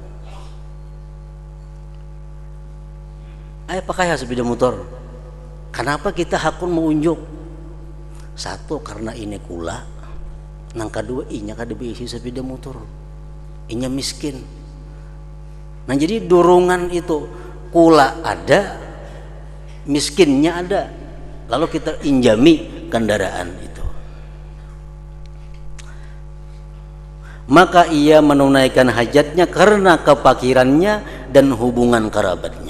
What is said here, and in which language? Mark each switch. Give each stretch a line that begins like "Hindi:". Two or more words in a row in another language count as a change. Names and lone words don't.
Indonesian: Ayo pakai sepeda motor.
Banjar: Kenapa kita hakun mengunjuk? Satu, karena ini kula. Nang kedua, inya kada isi sepeda motor. Inya miskin. Nah, jadi dorongan itu kula ada, miskinnya ada.
Indonesian: Lalu kita injami kendaraan itu. Maka ia menunaikan hajatnya karena kefakirannya dan hubungan kerabatnya.